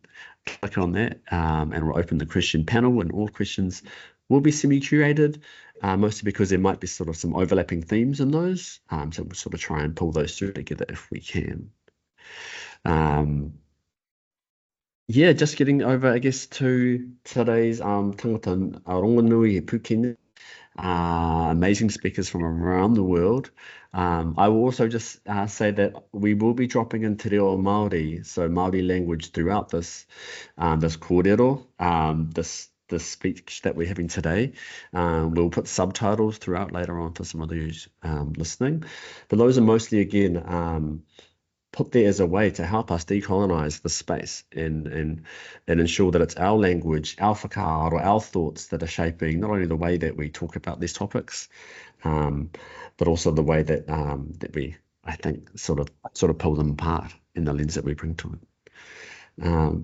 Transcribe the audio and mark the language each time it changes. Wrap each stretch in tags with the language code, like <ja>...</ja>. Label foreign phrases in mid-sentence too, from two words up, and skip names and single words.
<en>Click on that and we'll open the question panel, and all questions will be semi-curated, mostly because there might be sort of some overlapping themes in those. So we'll sort of try and pull those through together if we can. Just getting over, I guess, to today's</en> <mi>tangata rongonui e Pūkene.</mi> <en>Amazing speakers from around the world. I will also just say that we will be dropping in</en> <mi>te reo Māori,</mi> <en>so Māori language throughout this kōrero, this speech that we're having today. We'll put subtitles throughout later on for some of those listening. But those are mostly, again, put there as a way to help us decolonise the space and ensure that it's our language, our whakaaro, our thoughts that are shaping not only the way that we talk about these topics, but also the way that that we, I think, sort of pull them apart in the lens that we bring to it.</en>